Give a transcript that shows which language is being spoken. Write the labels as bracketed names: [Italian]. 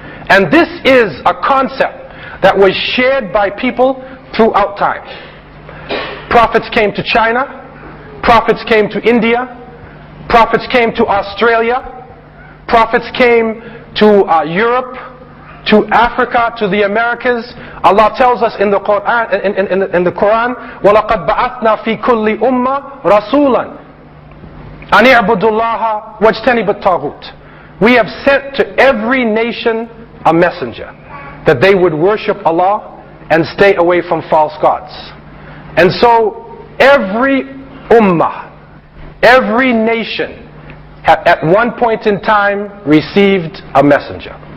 [English] And this is a concept that was shared by people throughout time. Prophets came to China, prophets came to India, prophets came to Australia, prophets came to Europe, to Africa, to the Americas. Allah tells us in the Quran, [Arabic] in the Quran, وَلَقَدْ بَعَثْنَا فِي كُلِّ أُمَّةٍ رَسُولًا أَنِ اعْبُدُوا اللَّهَ وَاجْتَنِبُوا الطَّاغُوتَ. [English] We have sent to every nation a messenger, that they would worship Allah and stay away from false gods. And so every ummah, every nation at one point in time received a messenger.